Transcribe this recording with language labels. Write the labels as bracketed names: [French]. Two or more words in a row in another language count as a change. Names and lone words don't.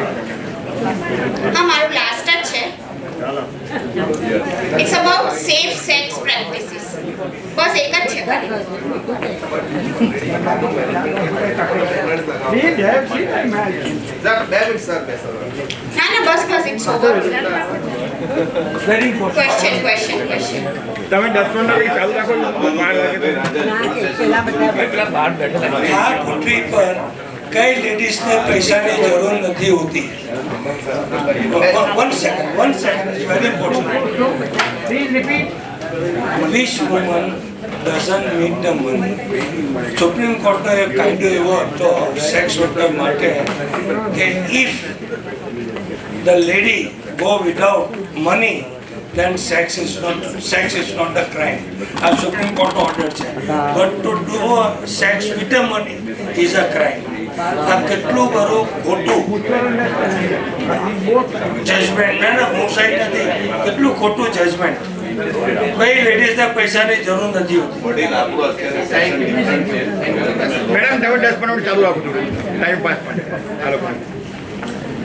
[Gujarati] હા મારું લાસ્ટ જ છે [English] it's about safe sex practices [Gujarati] બસ એક જ છે ના બસ [English] it's over question [Gujarati] તમે 10 મિનિટ ચાલુ રાખો વાર લાગે આ પૃથ્વી પર કઈ લેડીઝને પૈસાની જરૂર નથી હોતી [English] one second is very important Please repeat. which woman doesn't need the money [Gujarati] સુપ્રીમ કોર્ટનો એક કાયદો એવો હતો [English] sex worker [Gujarati] માટે કે [English] if the lady go without money then sex is not a crime [Gujarati] આ સુપ્રીમ કોર્ટનો ઓર્ડર છે [English] but to do sex with the money is a crime [Gujarati] આ કેટલું બરું ખોટું જજમેન્ટ ના હું સાઈડ નથી કેટલું ખોટું જજમેન્ટ કઈ લેડીઝને પૈસાની જરૂર નથી હોતી મેડમ તમે 10 મિનિટ ચાલુ રાખો [English] time pass [Gujarati] માટે હાલો